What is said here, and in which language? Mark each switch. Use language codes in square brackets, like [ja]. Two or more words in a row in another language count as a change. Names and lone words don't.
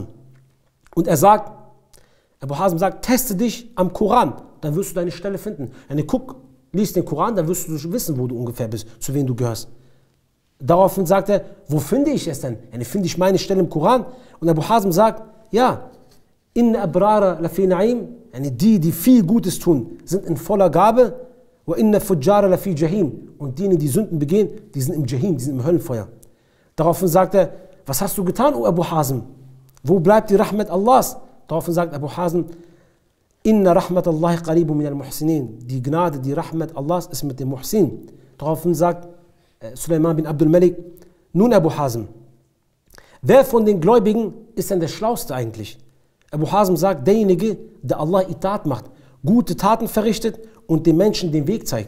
[de] Und er sagt, Abu Hazm sagt, teste dich am Koran, dann wirst du deine Stelle finden. Guck, lies den Koran, dann wirst du wissen, wo du ungefähr bist, zu wem du gehörst. Daraufhin sagt er, wo finde ich es denn? Finde ich meine Stelle im Koran? Und Abu Hazm sagt, ja, [ar] إن الأبرار لفي نعيم, [de] die viel Gutes tun, sind in voller Gabe, [ar] وإن الفجار لفي جحيم, [de] und diejenigen, die Sünden begehen, die sind im Jahim, die sind im Höllenfeuer. Daraufhin sagt er, was hast du getan, o Abu Hazm? Wo bleibt die Rahmat Allahs? Daraufhin sagt Abu Hazm, [ar] إن رحمة الله قريب من المحسنين, [de] die Gnade, die Rahmat Allahs ist mit dem Muhsin. Daraufhin sagt Sulaiman bin Abdul Malik, nun Abu Hazm, wer von den Gläubigen ist denn der Schlauste eigentlich? Abu Hazm sagt, derjenige, der Allah Itat macht, gute Taten verrichtet und den Menschen den Weg zeigt.